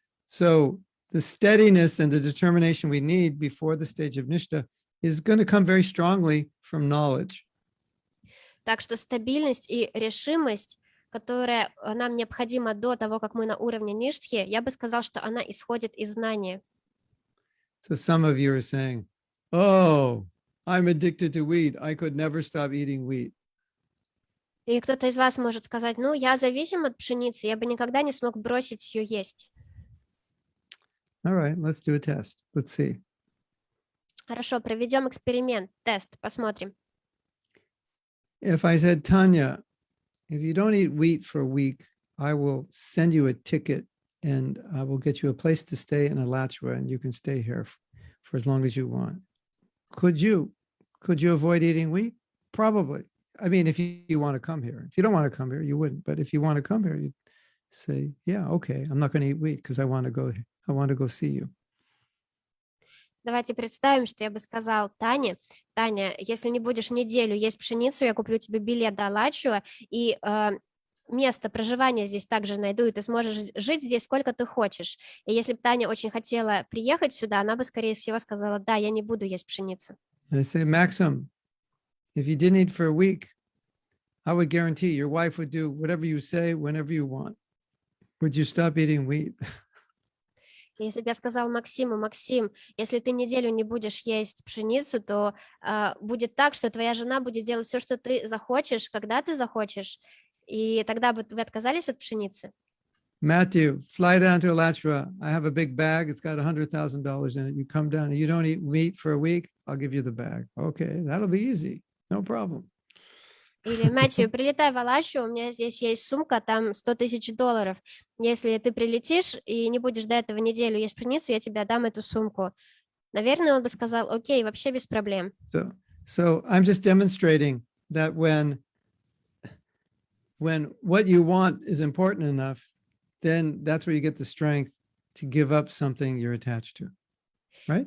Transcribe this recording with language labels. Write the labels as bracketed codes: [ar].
[en] So the steadiness and the determination we need before the stage of Nishta is going to come very strongly from knowledge. [ru] Так что стабильность и решимость, которая нам необходима до того, как мы на уровне ништхи, я бы сказал, что она исходит из знания. [en] So some of you are saying, oh, I'm addicted to wheat. I could never stop eating wheat. [ru] И кто-то из вас может сказать, ну, я зависим от пшеницы, я бы никогда не смог бросить ее есть. [en] All right, let's do a test. Let's see. [ru] Хорошо, проведем эксперимент, тест, посмотрим. [en] If I said, Tanya, if you don't eat wheat for a week, I will send you a ticket and I will get you a place to stay in Alachua and you can stay here for as long as you want. Could you avoid eating wheat? Probably. I mean, if you want to come here. If you don't want to come here, you wouldn't. But if you want to come here, you'd say, yeah, okay, I'm not going to eat wheat because I want to go see you. [ru] Давайте представим, что я бы сказал Таня, если не будешь неделю есть пшеницу, я куплю тебе билет до Алачуа, и место проживания здесь также найду, и ты сможешь жить здесь сколько ты хочешь. И если бы Таня очень хотела приехать сюда, она бы, скорее всего, сказала, да, я не буду есть пшеницу. [en] And I say, Maxim, if you didn't eat for a week, I would guarantee your wife would do whatever you say, whenever you want. Would you stop eating wheat? [ru] Если бы я сказал Максиму, Максим, если ты неделю не будешь есть пшеницу, то будет так, что твоя жена будет делать все, что ты захочешь, когда ты захочешь, и тогда бы вы отказались от пшеницы. [en] Matthew, fly down to Alachua. I have a big bag. It's got $100,000 in it. You come down and you don't eat meat for a week. I'll give you the bag. Okay, that'll be easy. No problem. [ru] Или, Мэтью, прилетай в Алачу, у меня здесь есть сумка, там $100 000. Если ты прилетишь и не будешь до этого неделю есть пшеницу, я тебе отдам эту сумку. Наверное, он бы сказал, окей, вообще без проблем. [en] So I'm just demonstrating that when what you want is important enough, then that's where you get the strength to give up something you're attached to, right?